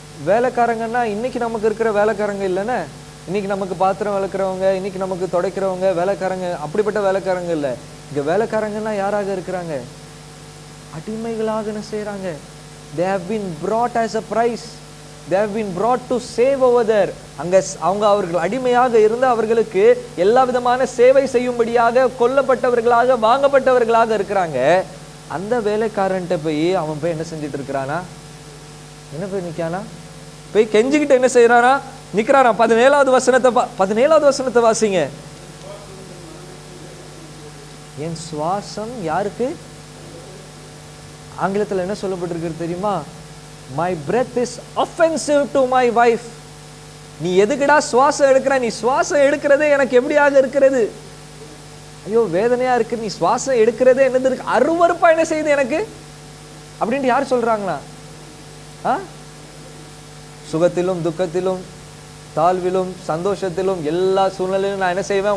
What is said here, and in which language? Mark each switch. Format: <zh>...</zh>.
<ta>வேலைக்காரங்கன்னா இன்னைக்கு நமக்கு இருக்கிற வேலைக்காரங்க இல்லைன்னு. இன்னைக்கு நமக்கு பாத்திரம் விளக்குறவங்க, இன்னைக்கு நமக்கு துடைக்கிறவங்க வேலைக்காரங்க, அப்படிப்பட்ட வேலைக்காரங்க இல்லை. இங்க வேலைக்காரங்கன்னா யாராக இருக்கிறாங்க? அடிமைகளாக என்ன செய்யறாங்க?</ta> <en>They have been brought as a price. They have been brought to save over there.</en> <ta>அவர்கள் அடிமையாக இருந்து அவர்களுக்கு எல்லா விதமான சேவை செய்யும்படியாக கொல்லப்பட்டவர்களாக, வாங்கப்பட்டவர்களாக இருக்கிறாங்க. அந்த வேலைக்காரன்ட்ட போய் அவன் போய் என்ன செஞ்சுட்டு இருக்கிறானா? என்ன போய் நிக்கானா? போய் கெஞ்சிக்கிட்டு என்ன செய்யறானா? நிக்கிறானா? 17வது வசனத்தை வாசிங்க. என் சுவாசம் யாருக்கு? ஆங்கிலத்தில் என்ன சொல்லப்பட்டிருக்கு தெரியுமா?</ta> <en>My breath is offensive to my wife.</en> <ta>நீ எதுக்குடா சுவாசம் எடுக்கிற? நீ சுவாசம் எடுக்கிறதே எனக்கு எப்படியாக இருக்கிறது? ஐயோ வேதனையா இருக்கு. நீ சுவாசம் எடுக்கிறதே என்னது இருக்கு? அருவருப்பா என்ன செய்யுது எனக்கு அப்படின்ட்டு யார் சொல்றாங்களா? சுகத்திலும் துக்கத்திலும் தாழ்விலும் சந்தோஷத்திலும் எல்லா சூழ்நிலையிலும் நான் என்ன செய்வேன்?</ta>